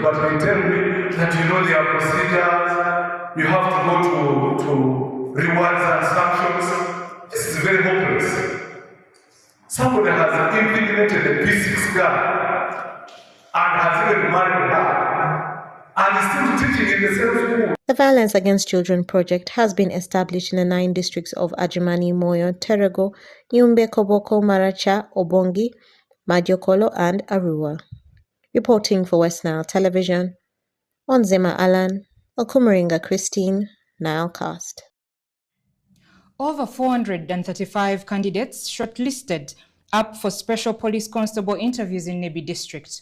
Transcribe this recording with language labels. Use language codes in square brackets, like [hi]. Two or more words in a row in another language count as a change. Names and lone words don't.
[en] But they tell me that there are procedures, you have to go to rewards and sanctions. This is very hopeless. Somebody has impregnated a P6 girl and has even married her and is still teaching in the same school. The Violence Against Children project has been established in the 9 districts of Adjumani, Moyo, Terego, Yumbe, Koboko, Maracha, Obongi, Madiokolo, and Arua. Reporting for West Nile Television, Onzema Alan, Okumaringa Christine, NILECAST. Over 435 candidates shortlisted up for special police constable interviews in Nebi district.